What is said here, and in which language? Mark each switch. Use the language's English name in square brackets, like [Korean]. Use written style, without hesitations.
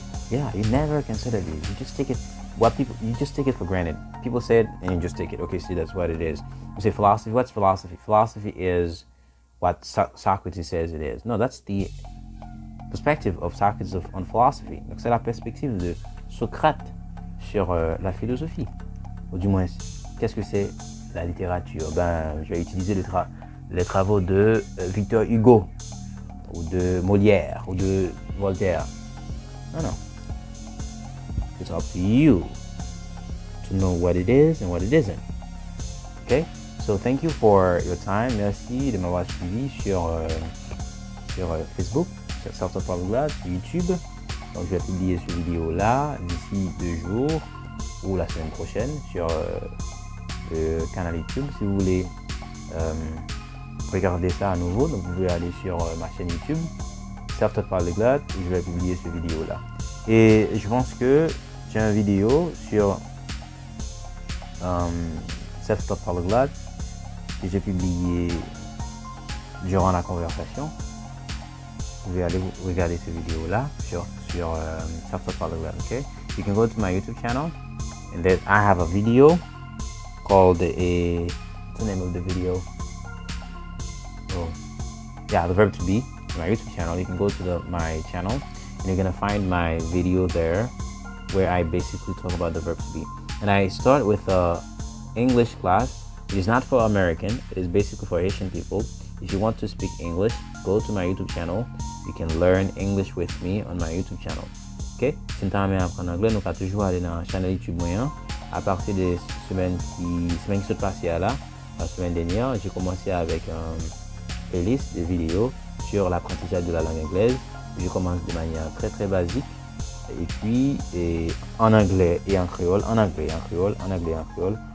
[English] Yeah, you never consider these. You just take it. You just take it for granted. People say it, and you just take it. Okay, see, that's what it is. You say philosophy. What's philosophy? Philosophy is what Socrates says it is. No, that's the perspective of Socrates on philosophy. [French] Donc c'est la perspective de Socrate sur la philosophie. Ou du moins, qu'est-ce que c'est la littérature? Je vais utiliser les travaux de Victor Hugo, ou de Molière, ou de Voltaire. Non. [English] It's up to you to know what it is and what it isn't. Okay? So thank you for your time. [French] Merci de m'avoir suivi sur Facebook, sur Self-Taught POLYGLOT, sur YouTube. Donc je vais publier cette vidéo-là d'ici 2 jours ou la semaine prochaine sur le canal YouTube. Si vous voulez regarder ça à nouveau, donc vous pouvez aller sur ma chaîne YouTube, Self-Taught POLYGLOT, et je vais publier cette vidéo-là. Et je pense que j'ai une vidéo sur Self-Taught POLYGLOT que j'ai publié durant la conversation. Vous pouvez aller regarder cette vidéo-là sur Self-Taught POLYGLOT, okay? [English] You can go to my YouTube channel, and then I have a video called what's the name of the video? The verb to be. My YouTube channel. You can go to my channel, and you're gonna find my video there, where I basically talk about the verb to be. And I start with English class. It is not for American. It is basically for Haitian people. If you want to speak English, go to my YouTube channel. You can learn English with me on my YouTube channel. Ok? [French] Si vous avez appris anglais, nous pouvons toujours aller dans la chaîne YouTube moyen. À partir des semaines qui sont passées là, la semaine dernière, j'ai commencé avec une playlist de vidéos sur l'apprentissage de la langue anglaise. Je commence de manière très très basique. Et puis en anglais et en créole, en anglais et en créole, en anglais et en créole.